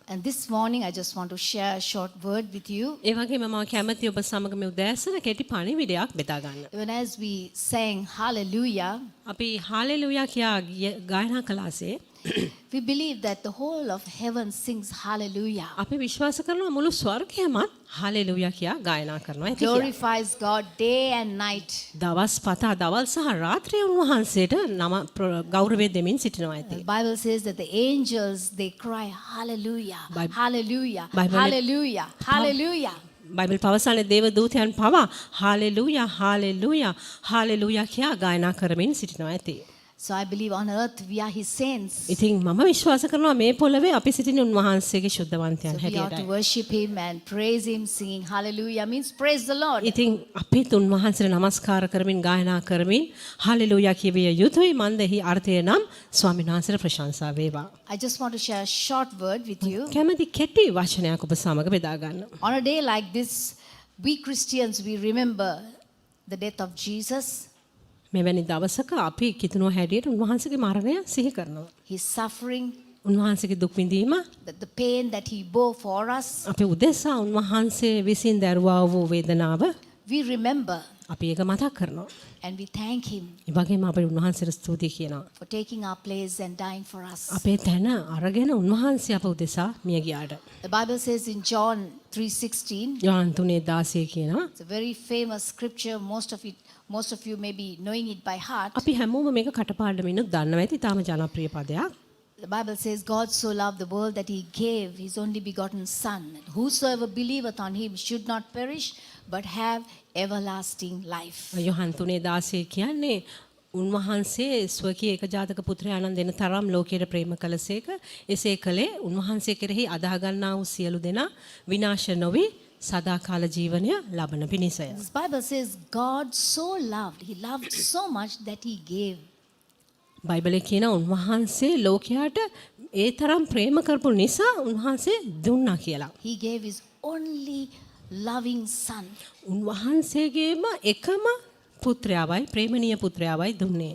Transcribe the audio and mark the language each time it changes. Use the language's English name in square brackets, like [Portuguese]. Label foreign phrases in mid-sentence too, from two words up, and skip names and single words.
[English] And this morning I just want to share a short word with you. [Sinhala] ඒ වගේම මම කැමති ඔබ සමග මේ උදෑසන කෙටි පණිවිඩයක් බෙදා ගන්න. [English] Even as we sang hallelujah, [Sinhala] අපි හාලෙලූයා කියා ගායනා කළාසේ [English] we believe that the whole of heaven sings hallelujah. [Sinhala] අපි විශ්වාස කරනවා මුළු ස්වර්ගයමත් හාලෙලූයා කියා ගායනා කරනවා ඇති කියලා. [English] Glorifies God day and night. [Sinhala] දවස් පතා දවල් සහ රාත්‍රියේ උන්වහන්සේට නම ගෞරවය දෙමින් සිටිනවා ඇති. [English] The Bible says that the angels they cry hallelujah, hallelujah, Bible- hallelujah, hallelujah. [Sinhala] බයිබල් පවසන්නේ දේව දූතයන් පවා හාලෙලූයා හාලෙලූයා හාලෙලූයා කියා ගායනා කරමින් සිටිනවා ඇති. [English] So I believe on earth we are his saints. [Sinhala] ඉතින් මම විශ්වාස කරනවා මේ පොළවේ අපි සිටින්නේ උන්වහන්සේගේ ශුද්ධවන්තයන් [English] So we ought to [Sinhala] හැටියටයි. [English] worship him and praise him, singing hallelujah means praise the Lord. [Sinhala] ඉතින් අපිත් උන්වහන්සේට නමස්කාර කරමින් ගායනා කරමින් හාලෙලූයා කියවිය යුතුයි. මන් දෙහි අර්ථය නම් ස්වාමීන් වහන්සේට ප්‍රශංසා වේවා. [English] I just want to share a short word with you. [Sinhala] කැමැති කෙටි වචනයක් ඔබ සමග බෙදා ගන්න. [English] On a day like this, we Christians, we remember the death of Jesus, [Sinhala] මෙවැනි දවසක අපි කිතුණුව හැටියට උන්වහන්සේගේ මරණය සිහි කරනවා. [English] his suffering, [Sinhala] උන්වහන්සේගේ දුක් විඳීම [English] the pain that he bore for us. [Sinhala] අපි උදෙසා උන්වහන්සේ විසින් දරුවා වූ වේදනාව [English] We remember [Sinhala] අපි ඒක මතක් කරනවා. [English] and we thank him [Sinhala] ඒ වගේම අපි උන්වහන්සේට ස්තුති කියනවා. [English] for taking our place and dying for us. [Sinhala] අපේ තැන අරගෙන උන්වහන්සේ අප උදෙසා මිය ගියාට. [English] The Bible says in John 3:16, [Sinhala] යෝහන් 3:16 කියනවා. [English] it's a very famous scripture. Most of you may be knowing it by heart. [Sinhala] අපි හැමෝම මේක කටපාඩමිනුත් දන්නවා ඇති. තාම ජනප්‍රිය පදයක්. [English] The Bible says, God so loved the world that he gave his only begotten Son. And whosoever believeth on him should not perish, but have everlasting life. [Sinhala] යෝහන් 3:16 කියන්නේ උන්වහන්සේ ස්වකීය ඒකජාතක පුත්‍රයාණන් දෙන තරම් ලෝකයට ප්‍රේම කළසේක. එසේ කළේ උන්වහන්සේ කෙරෙහි අදා ගන්නා වූ සියලු දෙනා විනාශ නොවි සදාකාල ජීවනය ලබන පිණිසය. [English] This Bible says, God so loved, he loved so much that he gave. [Sinhala] බයිබලයේ කියන උන්වහන්සේ ලෝකයට ඒ තරම් ප්‍රේම කරපු නිසා උන්වහන්සේ දුන්නා කියලා. [English] He gave his only loving Son. [Sinhala] උන්වහන්සේගේම එකම පුත්‍රයාවයි ප්‍රේමණීය පුත්‍රයාවයි දුන්නේ.